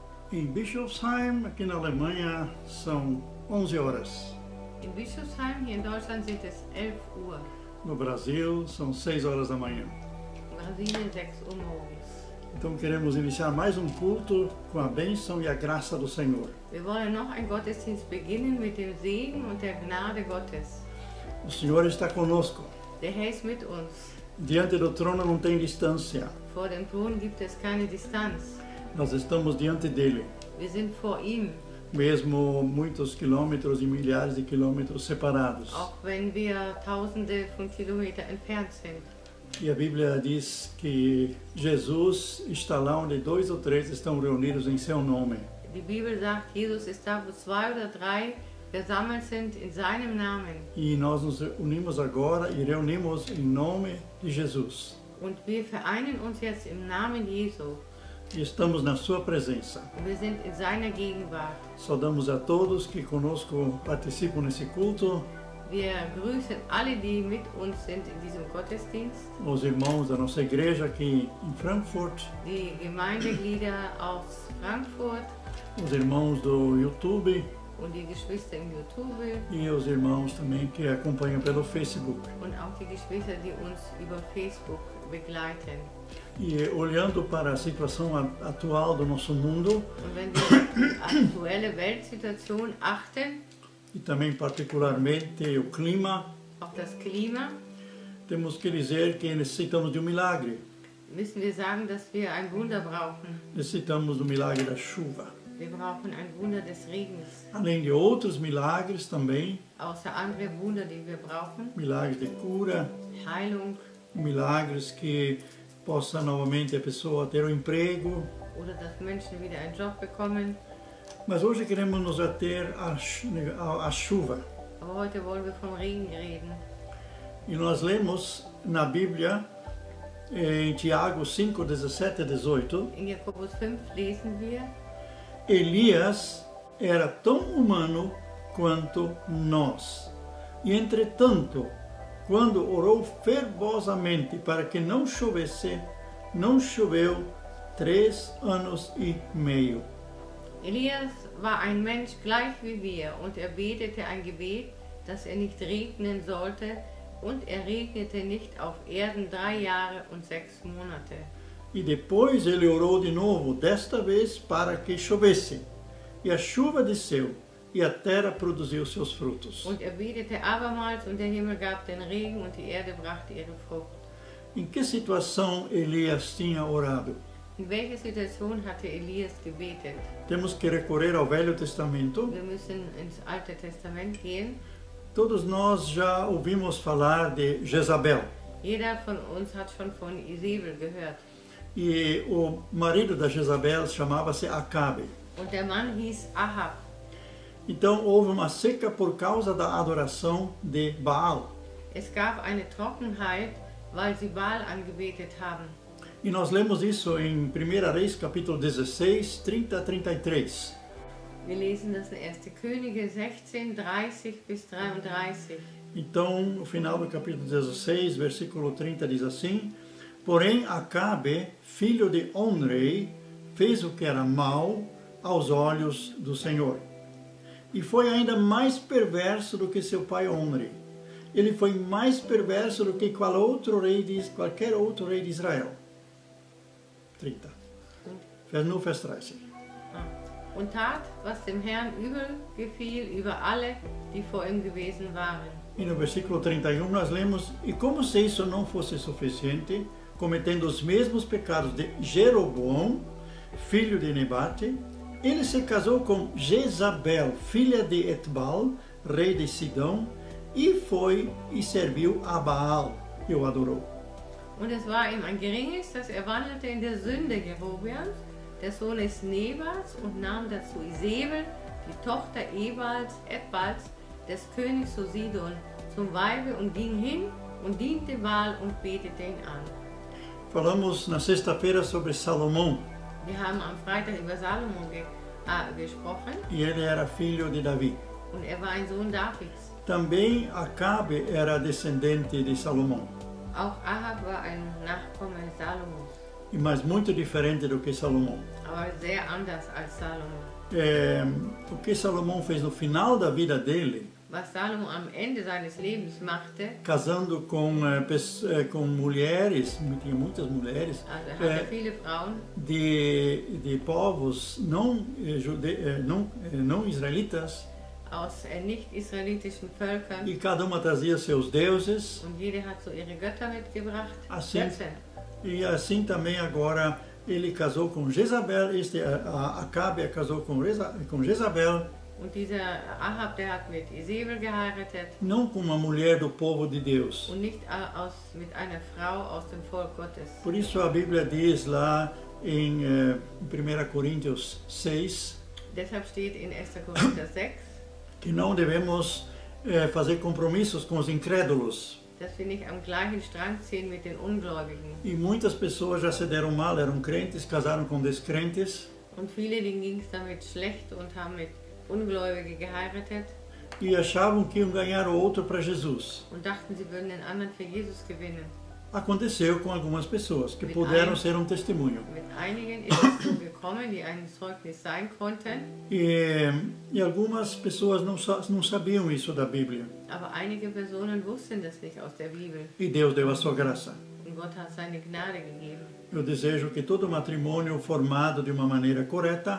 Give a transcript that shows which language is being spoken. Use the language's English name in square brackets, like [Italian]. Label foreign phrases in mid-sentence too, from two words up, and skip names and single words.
[Portuguese] Em Bischofsheim, aqui na Alemanha, são 11 horas. [German] In Bischofsheim, hier in Deutschland, sind es 11 Uhr. [Portuguese] No Brasil, são 6 horas da manhã. [German] In Brasilien 6 Uhr morgens. [Portuguese] Então queremos iniciar mais um culto com a bênção e a graça do Senhor. [German] Wir wollen noch einen Gottesdienst beginnen mit dem Segen und der Gnade Gottes. [Portuguese] O Senhor está conosco. [German] Der Herr ist mit uns. [Portuguese] Diante do trono não tem distância. [German] Vor dem Thron gibt es keine Distanz. [Portuguese] Nós estamos diante dele, [German] Wir sind vor ihm, [Portuguese] mesmo muitos quilômetros e milhares de quilômetros separados. [German] auch wenn wir Tausende von Kilometern entfernt sind. [Portuguese] E a Bíblia diz que Jesus está lá onde 2 ou 3 estão reunidos em seu nome. [German] Die Bibel sagt, Jesus ist da, wo 2 oder 3 versammelt sind in seinem Namen. [Portuguese] E nós nos unimos agora e reunimos em nome de Jesus. [German] Und wir vereinen uns jetzt im Namen Jesu. [Portuguese] E estamos na sua presença. [German] Und wir sind in seiner Gegenwart. [Portuguese] Saudamos a todos que conosco participam nesse culto, [German] Wir grüßen alle, die mit uns sind in diesem Gottesdienst. [Portuguese] os irmãos da nossa igreja aqui em Frankfurt, [German] Die Gemeindeglieder aus Frankfurt [Portuguese] os irmãos do YouTube [German] und die Geschwister im YouTube [Portuguese] e os irmãos também que acompanham pelo Facebook. [German] und auch die Geschwister, die uns über Facebook begleiten. [Portuguese] E olhando para a situação atual do nosso mundo, [German] Und wenn wir auf die aktuelle Weltsituation achten, [Portuguese] e também particularmente o clima, [German] auf das Klima, [Portuguese] temos que dizer que necessitamos de um milagre. [German] müssen wir sagen, dass wir ein Wunder brauchen. [Portuguese] Necessitamos do milagre da chuva. [German] Wir brauchen ein Wunder des Regens. [Portuguese] Além de outros milagres também, [German] Außer andere Wunder, die wir brauchen. [Portuguese] milagres de cura, [German] Heilung [Portuguese] milagres que possa novamente a pessoa ter um emprego. [German] oder dass Menschen wieder einen Job bekommen. [Portuguese] Mas hoje queremos nos ater à chuva. [German] Aber heute wollen wir vom Regen reden. [Portuguese] E nós lemos na Bíblia, em Tiago 5, 17 e 18, [German] In Jakobus 5 lesen wir, [Portuguese] Elias era tão humano quanto nós. E entretanto, quando orou fervorosamente para que não chovesse, não choveu 3 anos e meio. [German] Elias war ein Mensch gleich wie wir und er betete ein Gebet, dass er nicht regnen sollte, und er regnete nicht auf Erden 3 Jahre und 6 Monate. [Portuguese] E depois ele orou de novo, desta vez para que chovesse. E a chuva desceu, e a terra produziu seus frutos. [German] Und er betete abermals und der Himmel gab den Regen und die Erde brachte ihre Frucht. [Portuguese] Em que situação Elias tinha orado? [German] In welche Situation hatte Elias gebetet? [Portuguese] Temos que recorrer ao Velho Testamento. [German] Wir müssen ins Alte Testament gehen. [Portuguese] Todos nós já ouvimos falar de Jezabel. [German] Jeder von uns hat schon von Isabel gehört. [Portuguese] E o marido da Jezabel chamava-se Acabe. [German] Und der Mann hieß Ahab. [Portuguese] Então houve uma seca por causa da adoração de Baal. [German] Es gab eine Trockenheit, weil sie Baal angebetet haben. [Portuguese] E nós lemos isso em 1 Reis, capítulo 16, 30 a 33. [German] Wir lesen das in 1. Könige 16, 30 bis 33. [Portuguese] Então, no final do capítulo 16, versículo 30 diz assim: Porém, Acabe, filho de Onrei, fez o que era mal aos olhos do Senhor. E foi ainda mais perverso do que seu pai Onrei. Ele foi mais perverso do que qualquer outro rei de Israel. 30. [German] Nur Vers 30. Und tat, was dem Herrn übel gefiel über alle, die vor ihm gewesen waren. [Portuguese] E no versículo 31 nós lemos: E como se isso não fosse suficiente, cometendo os mesmos pecados de Jeroboão, filho de Nebate, ele se casou com Jezabel, filha de Etbal, rei de Sidom, e foi e serviu a Baal e o adorou. [German] Und es war ihm ein Geringes, dass er wandelte in der Sünde Jerobeams, des Sohnes Nebats, und nahm dazu Isabel, die Tochter Etbals, des Königs zu Sidon, zum Weibe, und ging hin und diente Baal und betete ihn an. [Portuguese] Falamos na sexta-feira sobre Salomão. [German] Wir haben am Freitag über Salomon gesprochen, [Portuguese] E ele era filho de Davi. [German] und er war ein Sohn Davids. [Portuguese] Também Acabe era descendente de Salomão. [German] Auch Ahab war ein Nachkomme Salomos. [Portuguese] mas muito diferente do que Salomão. [German] aber sehr anders als Salomo. [Portuguese] O que Salomão fez no final da vida dele, [German] Was Salomo am Ende seines Lebens machte, [Portuguese] casando com mulheres, tinha muitas mulheres, [German] also er hatte viele Frauen [Portuguese] de povos não israelitas, [German] aus nicht-israelitischen Völkern, [Portuguese] e cada uma trazia seus deuses, [German] und jede hat so ihre Götter mitgebracht. [Portuguese] assim, [German] Götzen. [Portuguese] e assim também agora ele casou com Jezabel, Acabe casou com Jezabel, [German] Und dieser Ahab, der hat mit Isabel geheiratet [Portuguese] não com uma mulher do povo de Deus. [German] und nicht mit einer Frau aus dem Volk Gottes. [Portuguese] Por isso a Bíblia diz lá em 1 Coríntios 6 [German] Deshalb steht in 1. Korinther 6, [Portuguese] que não devemos fazer compromissos com os incrédulos. [German] dass wir nicht am gleichen Strang ziehen mit den Ungläubigen. [Portuguese] E muitas pessoas já se deram mal, eram crentes, casaram com descrentes [German] Und viele, denen ging es damit schlecht und haben mit Ungläubigen geheiratet [Portuguese] e achavam que iam ganhar o outro para Jesus. [German] und dachten, sie würden den anderen für Jesus gewinnen. [Portuguese] Aconteceu com algumas pessoas que puderam ser um testemunho. [German] Mit einigen ist es so gekommen, die ein Zeugnis sein konnten, [Portuguese] E algumas pessoas não sabiam isso da Bíblia. [German] aber einige Personen wussten das nicht aus der Bibel. [Portuguese] E Deus deu a sua graça. [German] Und Gott hat seine Gnade gegeben. [Portuguese] Eu desejo que todo matrimônio formado de uma maneira correta